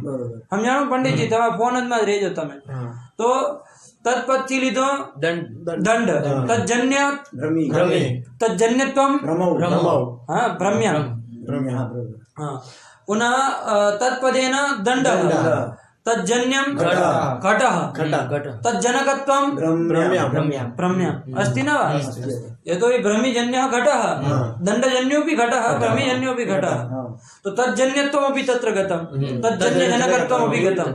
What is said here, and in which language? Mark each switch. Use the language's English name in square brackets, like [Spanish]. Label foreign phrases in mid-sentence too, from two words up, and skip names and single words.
[Gujarati] સમજાણું પંડિતજી? તમે ફોન જ માં જ રહેજો તમે. તો તત્પદથી લીધો દંડ. તજન્ય [Sanskrit] भ्रमी. તજન્યત્વમ भ्रमौ. [Gujarati] હા ભ્રમ્યમ. હા. [Sanskrit] पुनः तत्पदेन दंड. तज्जन्यं घटः. तज्जनकत्वं भ्रम्यम्. अस्ति न वा? यतो हि भ्रमिजन्यः घटः, दण्डजन्योऽपि घटः, भ्रमिजन्योऽपि घटः. तो तज्जन्यत्वमपि तत्र गतं, तज्जन्यजनकत्वमपि गतम्.